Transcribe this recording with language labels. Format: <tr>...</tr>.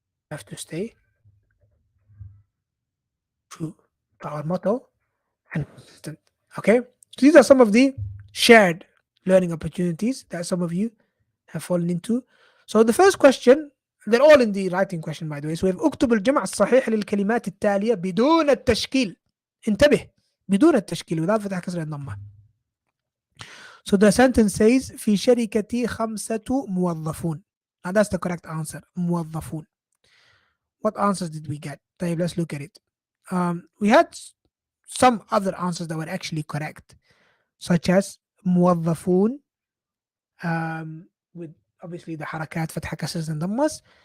<en>Have to stay true to our motto and consistent. Okay, so these are some of the shared learning opportunities that some of you have fallen into. So the first question, they're all in the writing question by the way. So we have</en> <ar>اكتب الجمع الصحيح للكلمات التالية بدون التشكيل. انتبه بدون التشكيل</ar> <en>without</en> <ar>فتح كسر الضمة.</ar> <en>So the sentence says</en> <ar>في شركتي 5 موظفون.</ar> <en>Now that's the correct answer. موظفون. What answers did we get?</en> <ar>طيب,</ar> <en>let's look at it. We had some other answers that were actually correct, such as موظفون, with obviously the harakat, fatha, kasras, and dhammas.</en>